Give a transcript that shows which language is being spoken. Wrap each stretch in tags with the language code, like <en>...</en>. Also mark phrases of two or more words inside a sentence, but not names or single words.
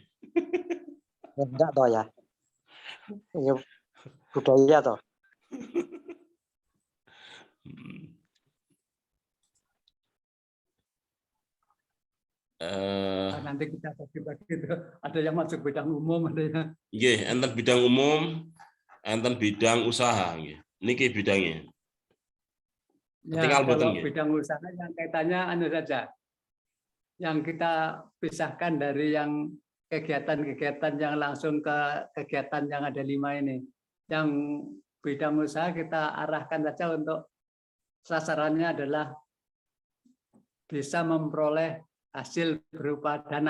<id>Enggak toh ya. Ini budaya toh. Nanti kita bagi-bagi itu. Ada yang masuk bidang umum, ada yang.</id> <jv>Nggih, enten bidang umum, enten bidang usaha nggih. Niki bidangnya.</jv> <id>Ya, kalau bidang usaha yang kaitannya saja. Yang kita pisahkan dari yang kegiatan-kegiatan yang langsung ke kegiatan yang ada 5 ini. Yang bidang usaha kita arahkan saja untuk sasarannya adalah bisa memperoleh hasil berupa dana.</id>